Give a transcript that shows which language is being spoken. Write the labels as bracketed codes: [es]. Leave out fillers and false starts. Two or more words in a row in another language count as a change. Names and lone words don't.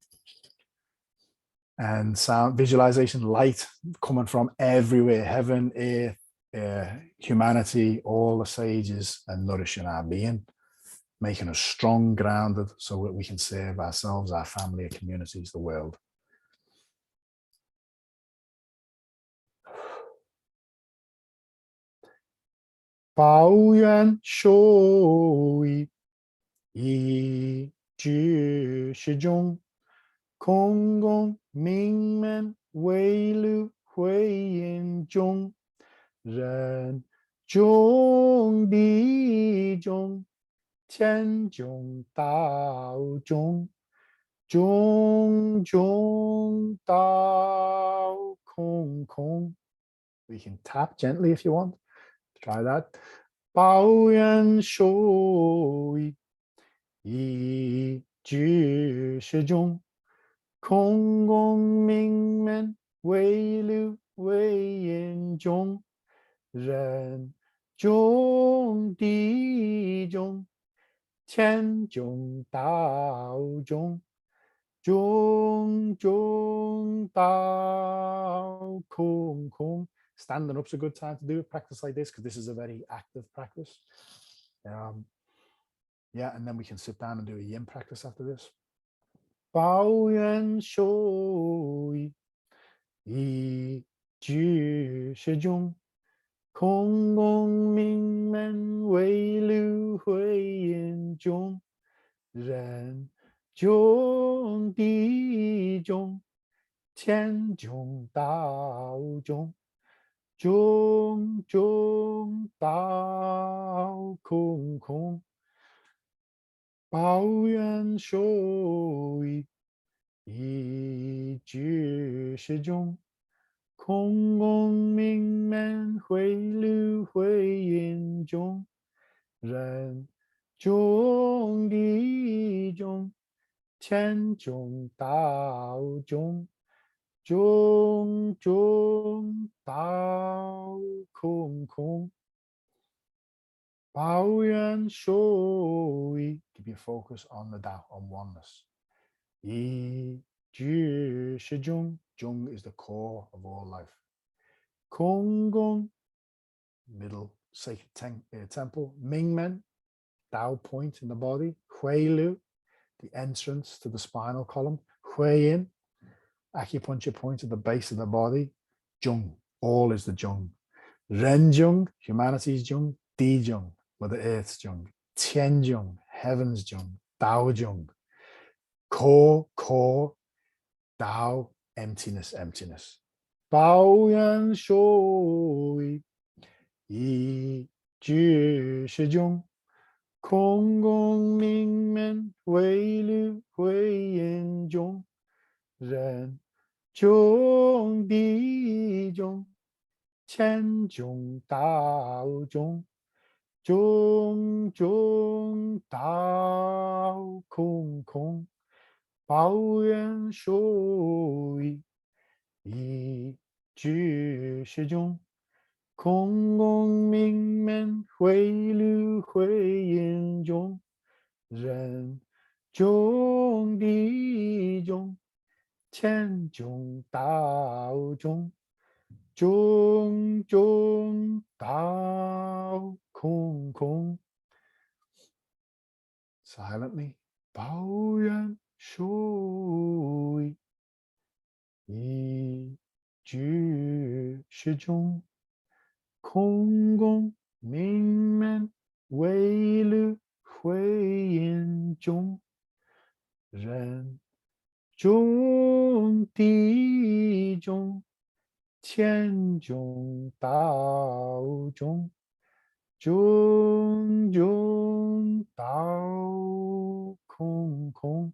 [en] And sound visualization, light coming from everywhere, heaven, earth, humanity, all the sages, and nourishing our being, making us strong, grounded, so that we can serve ourselves, our family, our communities, the world. [zh] 抱元守一聚实中空宫命门尾闾会阴中人中地中天中道中中中道空空. [en] We can tap gently if you want. Try that. [zh] 抱元守一聚实中空宫命门尾闾尾阴中人中地中天中道中中中道空空. [en] Standing up's a good time to do a practice like this because this is a very active practice. Yeah, and then we can sit down and do a yin practice after this. [zh] 抱元守一聚实中空宫命门尾闾会阴中人中地中天中道中中中道空空. 抱元守一聚实中空宫命门会闾会阴中人中地中天中道中中中道空空. 抱元水. [en] Keep your focus on the Tao, on oneness. [zh] 一聚实中. [en] Zhong is the core of all life. [zh] 空宫, [en] middle sacred temple. [zh] 命门, [en] Tao point in the body. [zh] 会闾, [en] the entrance to the spinal column. [zh] 会阴, [en] acupuncture point at the base of the body. Zhong, all is the Zhong. [zh] 人中, [en] humanity's Zhong. [zh] 地中, [en] Mother Earth's Zhong. [zh] 天中, [en] heaven's Zhong. [zh] 道中. [en] Core, Tao, emptiness. [zh] 抱元水，一聚实中. 空宫命门尾闾会阴中. 人中地中. 乾中道中. 中道空. 抱元水，一聚实中. 空宫命门会闾会阴中. 人中地中. 乾中道中. 中道空. [en] Silently. [zh] 抱元水，一聚实中. 空宫命门尾闾会阴中. 人中地中. 乾中道中. 中道空.